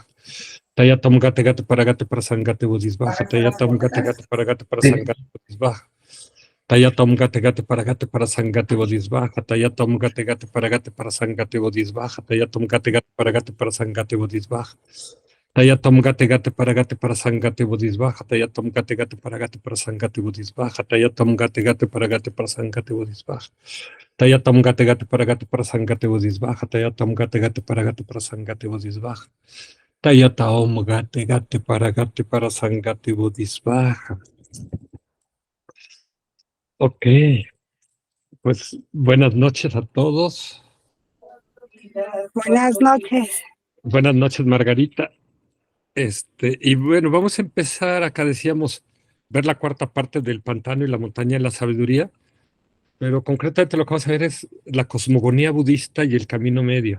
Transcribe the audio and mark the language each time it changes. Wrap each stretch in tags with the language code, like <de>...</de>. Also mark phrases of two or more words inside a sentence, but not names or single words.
<sa>Tayatam gate gate parasangate bodhisvaha. Tayatam gate gate parasangate bodhisvaha. Tayatam gate gate parasangate bodhisvaha. Tayatam gate gate parasangate bodhisvaha. Tayatam gate gate parasangate bodhisvaha. Tayatam gate gate para sangate bodhisvaja, tayatam gate para sangate bodhisvaja, tayatam gate para sangate bodhisvaja, tayatam gate para sangate bodhisvaja, tayatam gate para sangate bodhisvaja, tayatam gate para sangate bodhisvaja.</sa> <es>Ok, pues buenas noches a todos. Buenas noches. Buenas noches, Margarita. Y bueno, vamos a empezar. Acá decíamos ver la cuarta parte del pantano y la montaña de la sabiduría, pero concretamente lo que vamos a ver es la cosmogonía budista y el camino medio.</es>